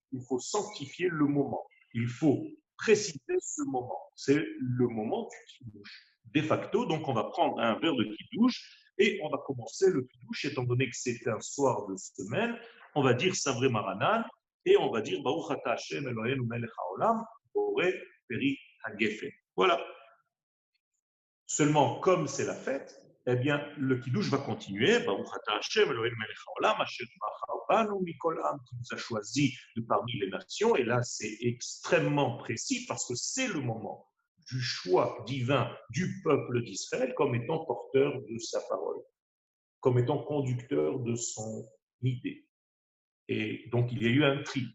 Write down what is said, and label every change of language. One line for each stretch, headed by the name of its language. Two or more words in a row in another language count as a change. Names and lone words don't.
French: Il faut sanctifier le moment. Il faut préciser ce moment. C'est le moment du kidouche. De facto, donc on va prendre un verre de kidouche et on va commencer le kidouche, étant donné que c'est un soir de semaine, on va dire
Hebrew: סברי מרנן
French: et on va dire
Hebrew: ברוך אתה השם אלוהינו מלך העולם בורא פרי הגפן.
French: Voilà. Seulement, comme c'est la fête, eh bien, le kidouche va continuer.
Hebrew: ברוך אתה השם אלוהינו מלך העולם אשר בחר בנו מכל עם,
French: qui nous a choisi de parmi les nations. Et là, c'est extrêmement précis parce que c'est le moment du choix divin du peuple d'Israël comme étant porteur de sa parole, comme étant conducteur de son idée. Et donc, il y a eu un tri.